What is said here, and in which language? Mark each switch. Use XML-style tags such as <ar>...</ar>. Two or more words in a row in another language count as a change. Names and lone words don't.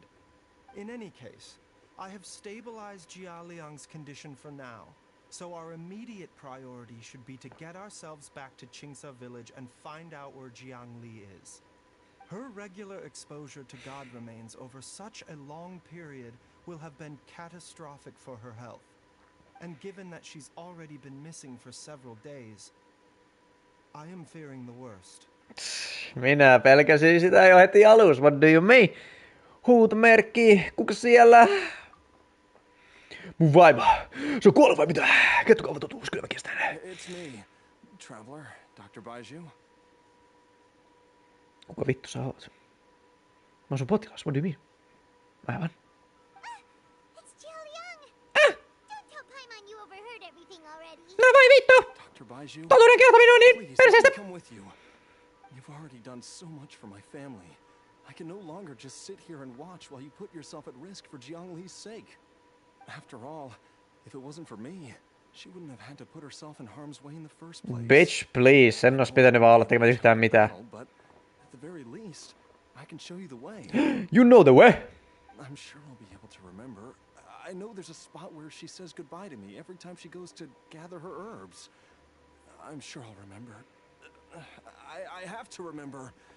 <en>In any case, I have stabilized Jialiang's condition for now, so our immediate priority should be to get ourselves back to Qingsa village and find out where Zhang-Li is. Her regular exposure to God remains over such a long period will have been catastrophic for her health. And given that she's already been missing for several days, I am fearing the worst.</en> <fi>Minä pelkäsin sitä jo heti alussa.</fi> <en>What do you mean?</en> <fi>Huutomerkki, kuka siellä? Mun vaimo. Se on kuollut vai mitä? Kertokaa totuus, kyllä mä kestän.</fi> <en>It's me, traveler, Dr. Baiju.</en> <fi>Kuka vittu sä oot? Mä oon sun potilas,</fi> <en>what do you mean?</en> <fi>Aivan.</fi> <en>It's Jialiang. Don't tell Paimon you overheard everything already.</en> <fi>No voi vittu!</fi> <en>Dr. Baiju,</en> <fi>Totuuden kertominen niin</fi> <en>please, let</en> <fi>perseestä.</fi> <en>me come with you. You've already done so much for my family. I can no longer just sit here and watch while you put yourself at risk for Jiangli's sake. After all, if it wasn't for me, she wouldn't have had to put herself in harm's way in the first place. Bitch, please.</en> <fi>En ois pitänyt vaan olla tekemättä yhtään mitään.</fi> <en>But at the very least, I can show you the way. You know the way. I'm sure I'll be able to remember. I know there's a spot where she says goodbye to me every time she goes to gather her herbs. I'm sure I'll remember. I have to remember.</en>